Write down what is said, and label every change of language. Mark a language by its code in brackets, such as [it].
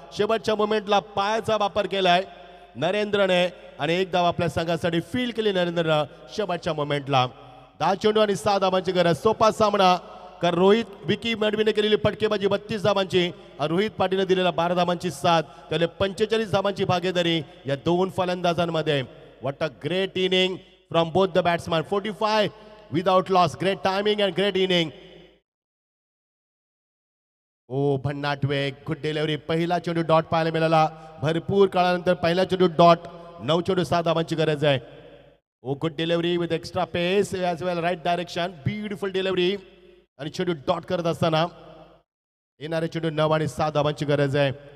[mr] शेवटच्या मोमेंटला पायाचा वापर केलाय नरेंद्रने आणि 1 धाव आपल्या संघासाठी फील केली नरेंद्रनं शेवटच्या मोमेंटला. 10 चेंडू आणि 6 धाबांची गरज. सोपा सामना, कारण विकी मडवीने केलेली फटकेबाजी 32 धाबांची, रोहित पाटीलने दिलेला 12 धाबांची साथ, त्याला 45 धाबांची भागीदारी या 2 फलंदाजांमध्ये. [en] What a great inning from both the batsmen. 45 without loss. Great timing and great inning. [mr] ओ भन्नाट वेग, गुड डिलिव्हरी. पहिला चेंडू डॉट पाहायला मिळाला भरपूर काळानंतर. पहिला चेंडू डॉट. 9 चेंडू 6 धाबांची गरज आहे. [en] Oh good delivery with extra pace as well right direction. [mr] Beautiful delivery आणि चेंडू डॉट करत असताना येणारे चेंडू 9 आणि 6 धाबांची गरज आहे.